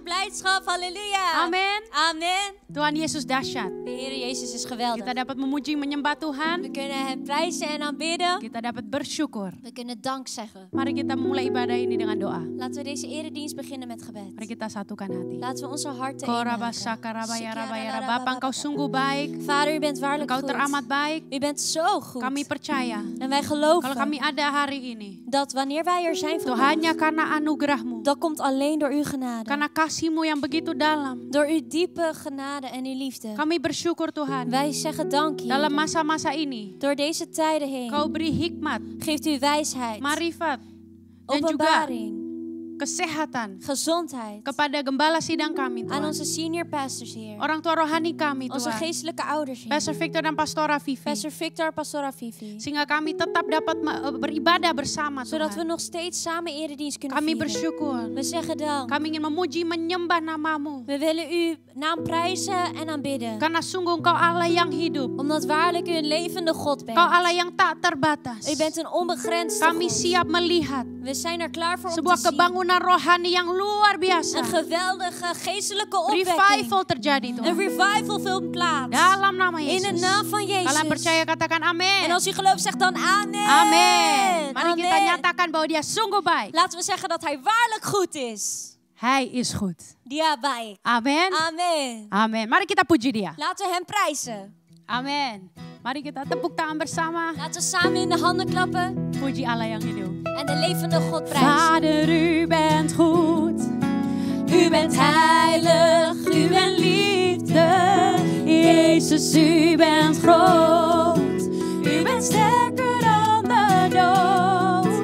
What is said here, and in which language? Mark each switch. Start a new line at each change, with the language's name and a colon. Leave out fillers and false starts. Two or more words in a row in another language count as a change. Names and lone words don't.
Dutch: blijdschap. Halleluja. Amen. Amen.
Indonesian: Tuhan Yesus dahsyat.
Dutch: De Heer Jezus is geweldig.
Indonesian: Kita dapat memuji menyembah Tuhan.
Dutch: We kunnen hem prijzen en aanbidden.
Indonesian: Kita dapat bersyukur.
Dutch: We kunnen dank zeggen.
Indonesian: Mari kita mulai ibadah ini dengan doa.
Dutch: Laten we deze eredienst beginnen met gebed.
Indonesian: Mari kita satukan hati.
Dutch: Laten we onze harten Korabasakarabayarabayara.
Indonesian: Bapa, Engkau sungguh baik.
Dutch: Vader, u bent waarlijk
Indonesian: Engkau
Dutch: goed.
Indonesian: teramat baik.
Dutch: U bent zo goed.
Indonesian: Kami percaya
Dutch: En wij geloven
Indonesian: kalau kami ada hari ini,
Dutch: dat wanneer wij er zijn
Indonesian: itu
Dutch: vandaag,
Indonesian: hanya karena anugerah-Mu,
Dutch: dat komt alleen door uw genade.
Indonesian: karena kasih-Mu yang begitu dalam.
Dutch: Door uw diepe genade en uw liefde.
Indonesian: Kami bersyukur Tuhan.
Dutch: Wij zeggen dank, Heer.
Indonesian: Dalam masa-masa ini,
Dutch: Door deze tijden heen
Indonesian: Kau beri hikmat,
Dutch: geeft u wijsheid,
Indonesian: marifat, dan juga
Dutch: openbaring,
Indonesian: kesehatan
Dutch: gezondheid
Indonesian: kepada gembala sidang kami,
Dutch: aan
Indonesian: Tuhan.
Dutch: onze
English: senior pastors,
Dutch: Heer.
Indonesian: Orang tua rohani kami,
Dutch: Onze
Indonesian: Tuhan.
Dutch: geestelijke ouders, Heer.
Indonesian: Pastor Victor dan Pastora Vivi.
Dutch: Pastor Victor, Pastora Vivi.
Indonesian: Sehingga kami tetap dapat beribadah bersama,
Dutch: Zodat we
Indonesian: Tuhan.
Dutch: nog steeds samen eredienst kunnen
Indonesian: Kami
Dutch: vieren.
Indonesian: bersyukur.
Dutch: We zeggen dank.
Indonesian: Kami ingin memuji, menyembah nama-Mu.
Dutch: We willen uw naam prijzen en aanbidden.
Indonesian: Karena sungguh Engkau Allah yang hidup.
Dutch: Omdat waarlijk u een levende God bent.
Indonesian: Engkau Allah yang tak terbatas.
Dutch: U bent een onbegrensde
Indonesian: Kami
Dutch: God.
Indonesian: siap melihat
Dutch: We zijn er klaar voor om
Indonesian: sebuah
Dutch: te zien.
Indonesian: kebangunan rohani yang luar biasa.
Dutch: Een geweldige geestelijke opwekking.
Indonesian: Revival terjadi,
Dutch: Een
Indonesian: Tuhan.
Dutch: revival vindt plaats.
Indonesian: Dalam nama
Dutch: In de
Indonesian: Yesus.
Dutch: naam van
Indonesian: Kalian
Dutch: Jezus.
Indonesian: percaya, katakan amin.
Dutch: En als u gelooft, zegt dan amen.
Indonesian: Amin. Mari kita
Dutch: Amen.
Indonesian: nyatakan bahwa Dia sungguh baik.
Dutch: Laten we zeggen dat hij waarlijk goed is. Hij is goed.
Indonesian: Dia baik. Amin.
Dutch: Amen.
Indonesian: Amin. Mari kita puji Dia.
Dutch: Laten we hem prijzen.
Indonesian: Amin. Mari kita tepuk tangan bersama.
Dutch: Laten we samen in de handen klappen
Indonesian: Puji Allah yang hidup.
Dutch: en de levende God prijzen. Vader, u bent goed. U bent heilig. U bent liefde. Jezus, u bent groot. U bent sterker dan de dood.